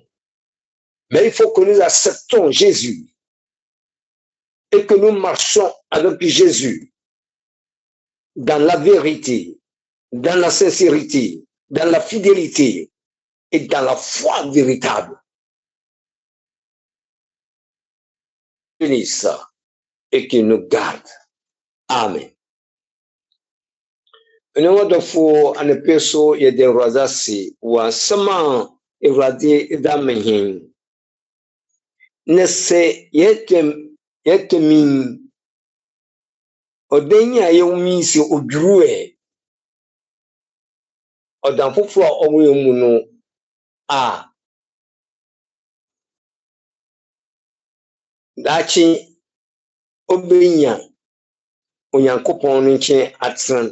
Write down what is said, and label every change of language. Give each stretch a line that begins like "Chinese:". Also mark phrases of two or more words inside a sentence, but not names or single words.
French: Mais il faut que nous acceptons Jésus et que nous marchons avec Jésus dans la vérité, dans la sincérité, dans la fidélité et dans la foi véritable. Bénisse et qu'il nous garde. Amen.
Akan: Nwadɔfo anapɛ so yɛde Awurade ase wɔ asɛm a Awurade da me hen. Na sɛ yɛtɛmi ɔdan yi a yɛwumi sɛ odwuru ɔdan foforɔ a ɔmo yɛ mu no a daakye ɔbɛnya Onyankopɔn no nkyɛn atena.